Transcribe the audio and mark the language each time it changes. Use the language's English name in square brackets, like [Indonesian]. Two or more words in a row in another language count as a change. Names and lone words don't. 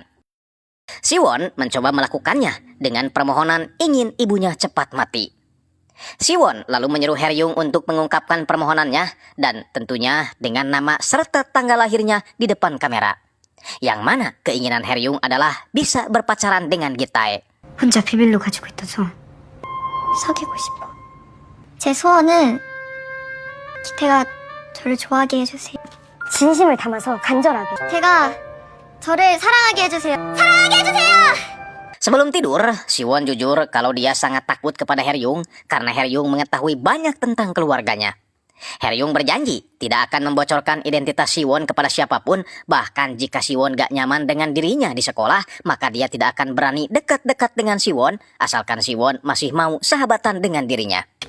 [Indonesian] Siwon mencoba melakukannya dengan permohonan ingin ibunya cepat mati. Siwon lalu menyuruh Heryung untuk mengungkapkan permohonannya dan tentunya dengan nama serta tanggal lahirnya di depan kamera. Yang mana keinginan Heryung adalah bisa berpacaran dengan Gitae. [Korean] 혼자 비밀로 가지고 있다죠. 사귀고 싶어. 제 소원은 기태가 저를 좋아하게 해주세요. 진심을 담아서 간절하게. 기태가 저를 사랑하게 해주세요. 사랑하게 해주세요! [Indonesian] Sebelum tidur, Siwon jujur kalau dia sangat takut kepada Heryung karena Heryung mengetahui banyak tentang keluarganya. Heryung berjanji tidak akan membocorkan identitas Siwon kepada siapapun, bahkan jika Siwon gak nyaman dengan dirinya di sekolah, maka dia tidak akan berani dekat-dekat dengan Siwon, asalkan Siwon masih mau sahabatan dengan dirinya.